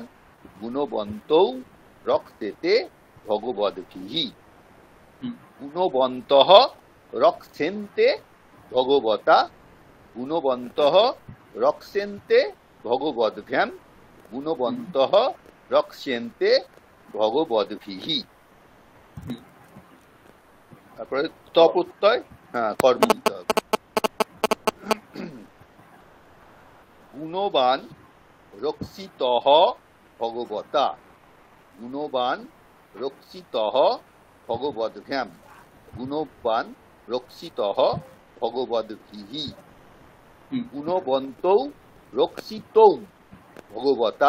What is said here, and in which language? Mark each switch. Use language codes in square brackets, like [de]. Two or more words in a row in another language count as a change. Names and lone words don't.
[sa] গুণবন্তৌ রক্ষেতে ভগবদ্ভিঃ। গুণবন্তঃ রক্ষেন্তে ভগবতা। গুণবন্তঃ রক্ষেন্তে ভগবদ্ভ্যাম। গুণবন্তঃ রক্ষেন্তে ভগবদ্ভিঃ। [bn] তারপরে তপ্রত্যয়, হ্যাঁ, কর্ম দিতে হবে। [sa] গুণবান রক্ষিতঃ ভগবতা। গুণবান রক্ষিতঃ ভগবদ্ভ্যাম। গুণবান রক্ষিতঃ ভগবদ্ভিঃ। গুণবন্তৌ রক্ষিতৌ ভগবতা।